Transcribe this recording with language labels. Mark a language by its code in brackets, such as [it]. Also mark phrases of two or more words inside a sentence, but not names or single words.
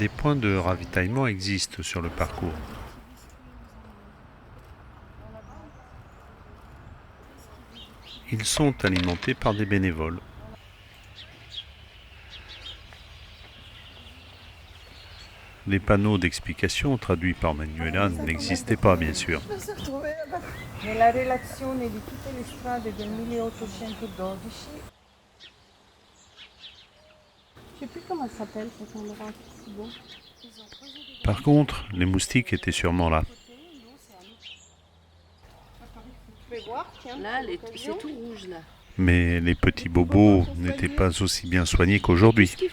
[fr] Des points de ravitaillement existent sur le parcours. Ils sont alimentés par des bénévoles. Les panneaux d'explication traduits par Manuela n'existaient pas, bien sûr. [it] Nella relazione di tutte le strade del 1812. [fr] Je sais plus comment ça s'appelle cet endroit, c'est beau. Par contre, les moustiques étaient sûrement là. Là, c'est tout rouge, là. Mais les petits bobos n'étaient pas aussi bien soignés qu'aujourd'hui.